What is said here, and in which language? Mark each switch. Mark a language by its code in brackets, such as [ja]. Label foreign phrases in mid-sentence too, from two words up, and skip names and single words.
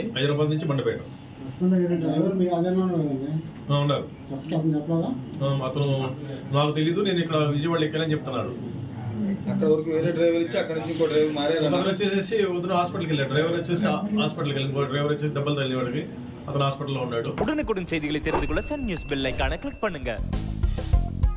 [te] హైదరాబాద్ నుంచి మండపేట ఉన్నారు. అతను నాకు తెలీదు, నేను ఇక్కడ విజయవాడ ఎక్కానని చెప్తున్నాడు. అక్కడ వరకు వేరే డ్రైవర్ ఇచ్చి అక్కడ నుంచి ఇంకో డ్రైవర్ మారారు. అతను వచ్చేసి ఉదయం హాస్పిటల్కి వెళ్ళాడు. డ్రైవర్ వచ్చేసి హాస్పిటల్కి వెళ్ళి ఇంకో డ్రైవర్ వచ్చేసి దెబ్బలు తల్లివాడికి అతను హాస్పిటల్లో ఉన్నాడు. [ta] உடனுக்குடன் செய்திகளை தெரிந்து கொள்ள சன் நியூஸ் [en] bell icon [ta] கிளிக் பண்ணுங்க.